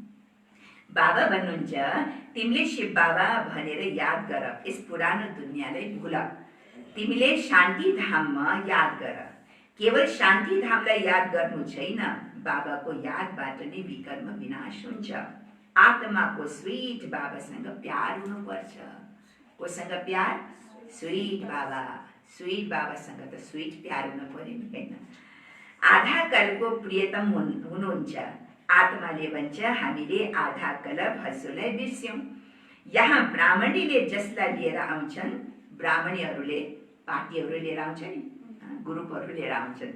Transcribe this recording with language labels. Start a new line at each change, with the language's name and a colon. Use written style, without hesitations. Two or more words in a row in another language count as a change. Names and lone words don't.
Nepali: बाबा भन्नुहुन्छ तिमीले शिव बाबा भनेर याद गर, यस पुरानो दुनियाँलाई भुल, तिमीले शान्ति धाममा याद गर। केवल शान्ति धामलाई याद गर्नु छैन, बाबाको यादबाट नै विकर्म विनाश हुन्छ। आत्माको स्वीट बाबासँग प्यार हुनुपर्छ। कोसँग प्यार? स्वीट बाबा। स्वीट बाबासँग त स्वीट प्यार हुनु पर्यो नि होइन। आधा कलको प्रियतम हुनुहुन्छ। आत्माले भन्छ हामीले आधा कल हजुरलाई बिर्स्यौँ। यहाँ ब्राह्मणीले जसलाई लिएर आउँछन्, ब्राह्मणीहरूले पार्टीहरू लिएर आउँछ नि, ग्रुपहरू लिएर आउँछन्।